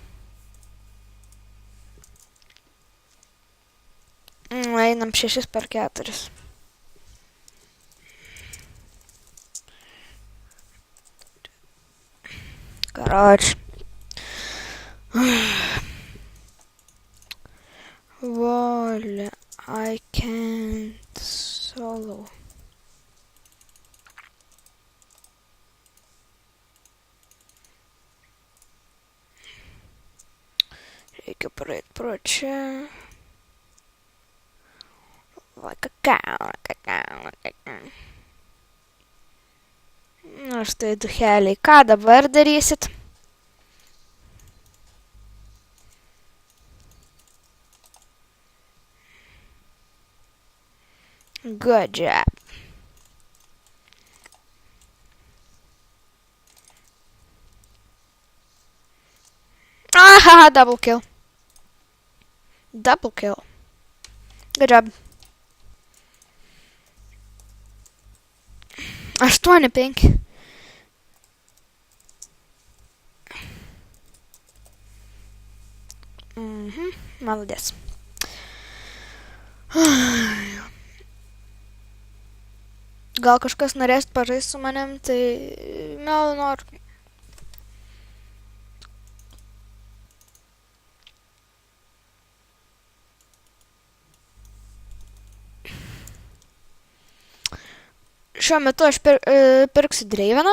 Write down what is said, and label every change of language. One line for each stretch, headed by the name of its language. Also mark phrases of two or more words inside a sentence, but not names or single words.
Lithuanian: Einam 6x4.
Russian: Короче. Воля,
English: I can't solo.
Lithuanian: Reikia praeit pro čia.
English: Like a cow.
Lithuanian: Na štai duheliai, ką dabar darysit?
English: Good job. Aha, double kill. Double kill. Good job. 8-5.
Russian: Молодец.
Lithuanian: Gal kažkas norės pažaisti su manim, tai mielai noriu. Šiuo metu aš pirksiu Draveną.